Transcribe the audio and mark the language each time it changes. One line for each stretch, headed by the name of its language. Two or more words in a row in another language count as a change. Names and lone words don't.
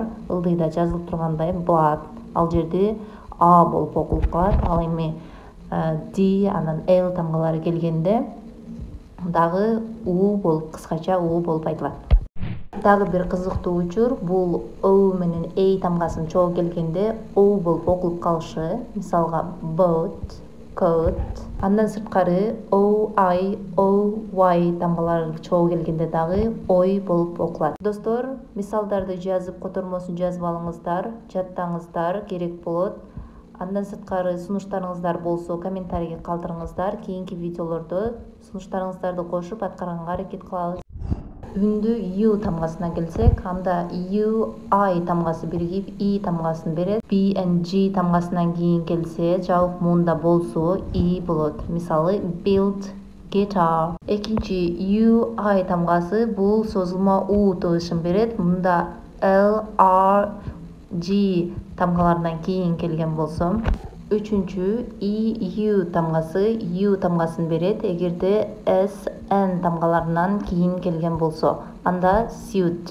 Kyrgyz: Ылдыйда жазылып тургандай blood, ал жерде A болуп окулуп калат. Ал эми D анан L тамгалары келгенде дагы U болуп, кыскача U болуп айтылат. Дагы бир кызыктуу учур, бул O менен A тамгасын чогуу келгенде O болуп окулуп калышы. Мисалга boat, coat. Андан сырткары O, I, O, Y тамгалары чогуу келгенде дагы ой болуп окулат. Достор, мисалдарды жазып, котормосун жазып алыңыздар, жаттаңыздар, керек болот. Андан сырткары сунуштарыңыздар болсо комментарийге калтырыңыздар. Кийинки видеолордо сунуштарыңыздарды кошуп аткарганга аракет кылабыз. Үндү U тамгасына келсек, анда U, I тамгасы биригип I тамгасын берет. B and G тамгасынан кийин келсе, жабык муунда болсо I болот. Мисалы build, guitar. Экинчи U, I тамгасы бул созулма U тыбышын берет. Мында L, R, G тамгаларынан кийин келген болсо. Үчүнчү E, U тамгасы U тамгасын берет. Эгерде S, N тамгаларынан кийин келген болсо, анда suit.